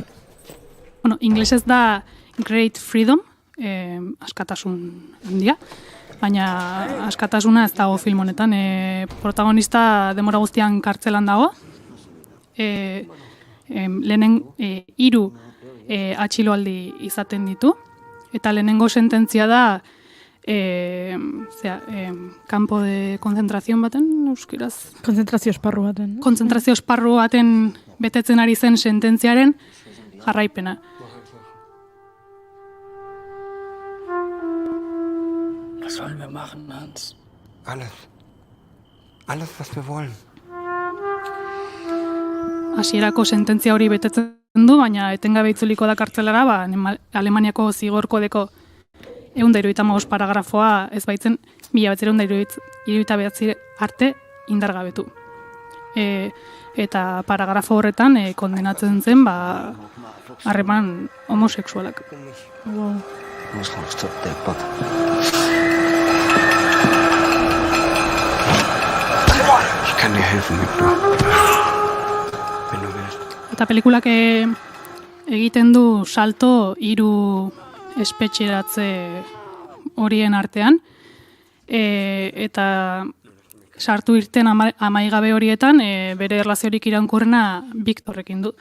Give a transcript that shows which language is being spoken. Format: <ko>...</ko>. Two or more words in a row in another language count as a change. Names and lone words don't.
<eu>Inglesez da Great Freedom, askatasun handia, baina askatasuna ez dago film honetan. Protagonista denbora guztian kartzelan dago, lehenen 3 atxiloaldi izaten ditu, eta lehenengo sententzia da</eu> <es>campo de concentración</es> <eu>baten, euskaraz? Konzentrazio esparru baten. Konzentrazio esparru baten betetzen ari zen sententziaren jarraipena.</eu> <de>Was sollen wir machen, Hans? Alles, was wir wollen.</de> <eu>Hasierako sententzia hori betetzen du, baina etengabe itzuliko da kartzelara, Alemaniako zigor kodeko 175 paragrafoa ez baitzen 1979 arte indargabetu. Eta paragrafo horretan kondenatzen zen harreman homosexualak.</eu> <de>Ich kann dir helfen, Victor. Wenn du willst.</de> <eu>Eta pelikulak egiten du salto 3 espetxeratze horien artean, eta sartu irten amaigabe horietan, bere erlaziorik iraunkorrena Viktorrekin du.</eu>